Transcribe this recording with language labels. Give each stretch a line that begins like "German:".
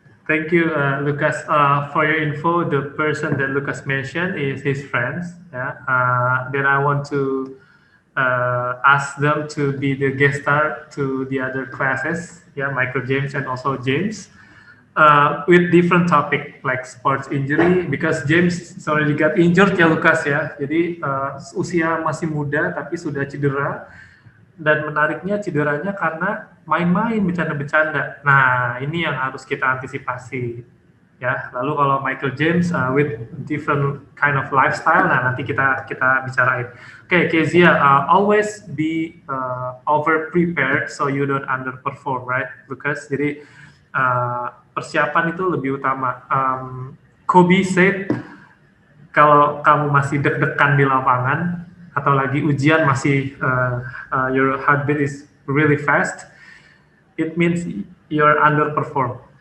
English: Thank you, Lucas, for your info. The person that Lucas mentioned is his friends. Yeah. Then I want to ask them to be the guest star to the other classes. Yeah, Michael James and also James. With different topic like sports injury because James already got injured
Indonesian: ya
English: Lucas ya.
Indonesian: Jadi usia masih muda tapi sudah cedera dan menariknya cederanya karena main-main bercanda-bercanda. Nah, ini yang harus kita antisipasi. Ya, lalu kalau Michael James
English: with different kind of lifestyle,
Indonesian: nah nanti kita bicarain.
English: Oke, Kezia, always be over prepared so you don't underperform, right, Lucas?
Indonesian: Jadi persiapan itu lebih utama.
English: Kobe said
Indonesian: kalau kamu masih deg-degan di lapangan atau lagi ujian masih
English: your heartbeat is really fast, it means you're underperform.